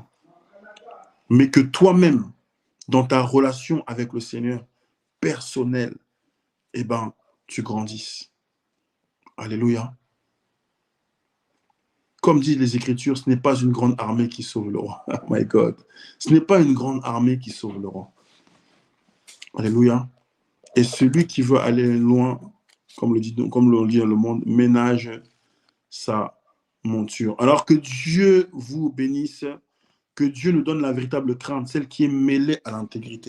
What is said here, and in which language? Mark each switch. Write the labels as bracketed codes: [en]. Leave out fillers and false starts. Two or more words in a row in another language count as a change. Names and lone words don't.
[fr] Mais que toi-même, dans ta relation avec le Seigneur personnelle, tu grandisses. Alléluia. Comme disent les Écritures, ce n'est pas une grande armée qui sauve le roi. [en] Oh my God. [fr] Ce n'est pas une grande armée qui sauve le roi. Alléluia. Et celui qui veut aller loin, comme le dit dans le monde, ménage sa monture. Alors que Dieu vous bénisse, que Dieu nous donne la véritable crainte, celle qui est mêlée à l'intégrité.